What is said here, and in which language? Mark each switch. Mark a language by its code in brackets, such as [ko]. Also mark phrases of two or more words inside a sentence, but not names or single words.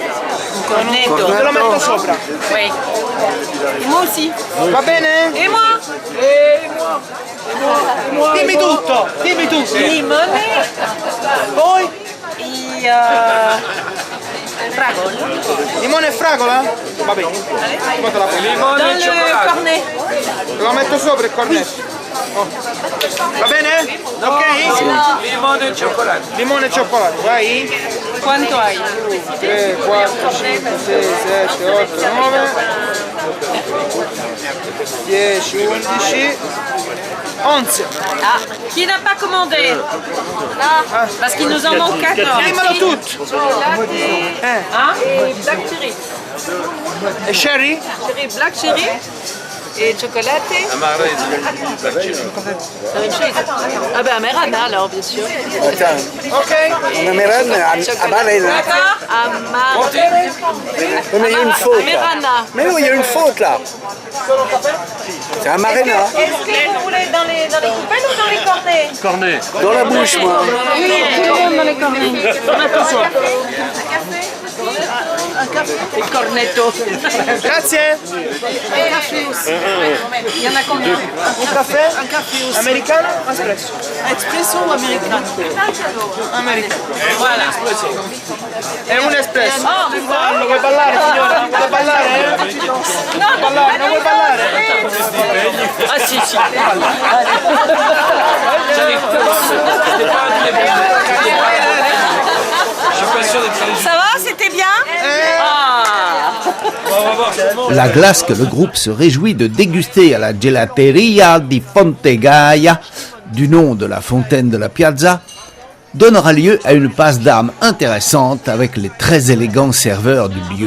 [it] Un cornetto. Te lo metto sopra. [fr] Oui. Moi aussi. [it] Va bene? [fr] Et moi? [it] Dimmi tutto. Limone. Poi? [fr] Et fragola. [it] Limone e fragola? Va bene. [fr] Dans le cornet. [it] Te lo metto sopra il cornetto. Va bene? Ok? Limone e cioccolato. Limone e cioccolato, vai. Quanto hai? 3, 4, 5, 6, 7, 8, 9, 10, 11, 11. [fr] Ah, qui n'a pas commandé? Parce qu'il nous en manque 14. [it] Dimmelo tutto. [fr] Hein? Et [en] black cherry. [it] E sherry? [en] Black cherry. [fr] Et chocolat. Ah ben Amerana alors bien sûr. Ok. Amerana. Mais il y a une faute là. Amerana. Mais non, il y a une faute là. C'est un Marina. Est-ce que vous voulez dans les coupelles ou dans les cornets? Cornet. Dans la bouche, moi. Oui, tout le monde dans les cornets. Un café. [it] Il cornetto. Grazie. [fr] Un café aussi. Il y en a combien? [it] Un caffè? [fr] Un café aussi. [it] Americano o espresso? [fr] Espresso ou americano? Americano. Voilà. [it] È un espresso. [fr] Oh, mais voilà. [it] Vuoi ballare, signora? Vuoi ballare? [fr] Non, [it] Non vuoi ballare? Ah si, si. [fr] Ça va, c'était bien? La glace que le groupe se réjouit de déguster à la Gelateria di Fontegaia, du nom de la fontaine de la Piazza, donnera lieu à une passe d'armes intéressante avec les très élégants serveurs du lieu.